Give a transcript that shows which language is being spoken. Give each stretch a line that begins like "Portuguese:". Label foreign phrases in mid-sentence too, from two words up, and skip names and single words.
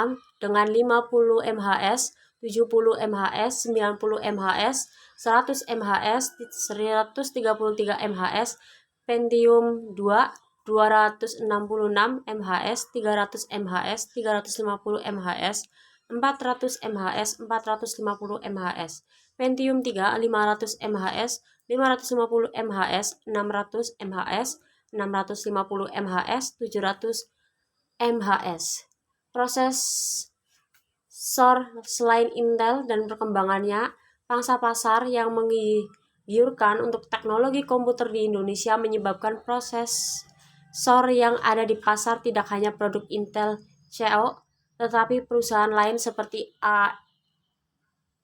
Indonesian: dengan 50 MHz, 70 MHz, 90 MHz, 100 MHz, 133 MHz, Pentium 2, 266 MHz, 300 MHz, 350 MHz, 400 MHz, 450 MHz, Pentium 3, 500 MHz, 550 MHz, 600 MHz, 650 MHz, 700 MHz. Prosesor selain Intel dan perkembangannya, pangsa pasar yang menggiurkan untuk teknologi komputer di Indonesia menyebabkan prosesor yang ada di pasar tidak hanya produk Intel CO, tetapi perusahaan lain seperti AMD.